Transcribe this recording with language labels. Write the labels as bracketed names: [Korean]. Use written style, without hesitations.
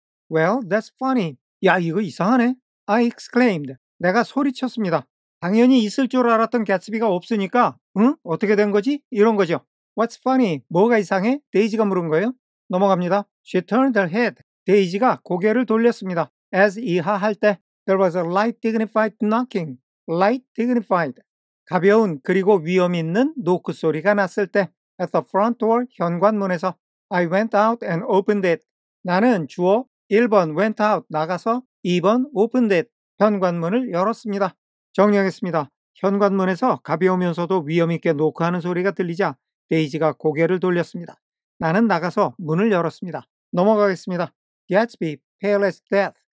[English] Well, that's funny. [Korean] 야, 이거 이상하네. [English] I exclaimed. [Korean] 내가 소리쳤습니다. 당연히 있을 줄 알았던 개츠비가 없으니까, 응? 어떻게 된 거지? 이런 거죠. [English] What's funny? [Korean] 뭐가 이상해? 데이지가 물은 거예요. 넘어갑니다. [English] She turned her head. [Korean] 데이지가 고개를 돌렸습니다. [English] As [Korean] 이하할 때, [English] there was a light dignified knocking. Light dignified. [Korean] 가벼운 그리고 위험 있는 노크 소리가 났을 때, [English] at the front door, [Korean] 현관문에서 [English] I went out and opened it. [Korean] 나는 주어 1번 [English] went out [Korean] 나가서 2번 [English] opened it [Korean] 현관문을 열었습니다. 정리하겠습니다. 현관문에서 가벼우면서도 위험있게 노크하는 소리가 들리자 데이지가 고개를 돌렸습니다. 나는 나가서 문을 열었습니다. 넘어가겠습니다. [English] Gatsby, pale as death.